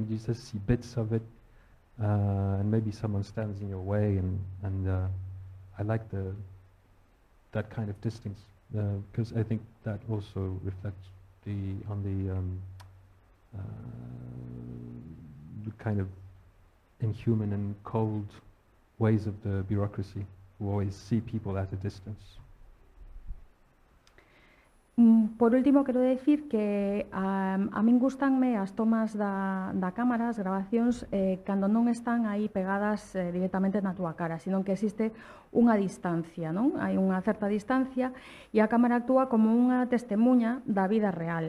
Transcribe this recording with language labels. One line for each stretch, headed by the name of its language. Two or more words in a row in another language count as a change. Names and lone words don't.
English: You just see bits of it, and maybe someone stands in your way, and I like that kind of distance, because I think that also reflects on the kind of inhuman and cold ways of the bureaucracy, who always see people at a distance.
Galician: Por último, quero decir que a min gustanme as tomas da cámara, as grabacións, cando non están aí pegadas directamente na túa cara, sino que existe unha distancia, non? Hai unha certa distancia e a cámara actúa como unha testemuña da vida real.